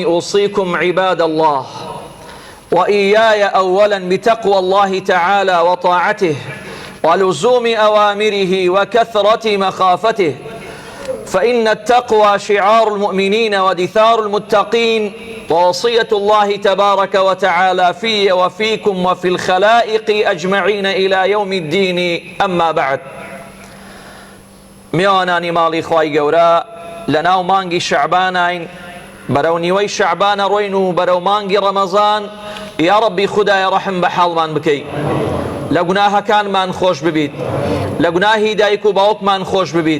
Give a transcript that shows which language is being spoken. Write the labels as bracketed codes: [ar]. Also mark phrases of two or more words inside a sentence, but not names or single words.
[ar] أوصيكم عباد الله وإياي أولا بتقوى الله تعالى وطاعته ولزوم أوامره وكثرة مخافته، فإن التقوى شعار المؤمنين ودثار المتقين، ووصية الله تبارك وتعالى في وفيكم وفي الخلائق أجمعين إلى يوم الدين. أما بعد، [ckb] میوانانی ماڵی خوای گەورە لەناو مانگی شەعبانین، بەرەو نیوەی شەعبانە ڕۆین و بەرەو مانگی ڕەمەزان. [ar] یا ربی [ckb] خودایە ڕەحم بە حاڵمان بکەی، لە گوناهەکانمان خۆش ببیت، لە گوناهی دایک و باوکمان خۆش ببیت.